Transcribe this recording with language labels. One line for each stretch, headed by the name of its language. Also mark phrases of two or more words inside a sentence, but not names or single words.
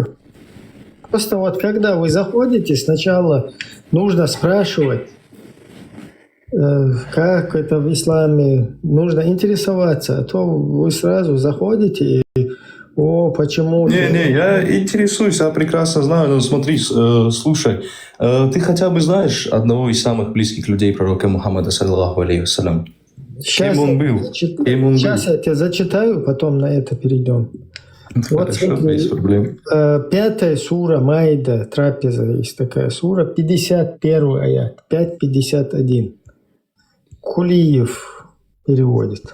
Russian: Просто вот когда вы заходите, сначала нужно спрашивать, как это в исламе, нужно интересоваться, а то вы сразу заходите и почему... Не, я интересуюсь, я прекрасно знаю, но смотри, слушай, ты хотя бы знаешь одного из самых близких людей пророка Мухаммада,
Arabic: صلى الله عليه وسلم?
Russian: Кем он был? Сейчас я тебе зачитаю, потом на это перейдем. Вот смотри, без проблем. 5 сура Майда, трапеза есть такая сура, 51 аят, 5.51. Кулиев переводит.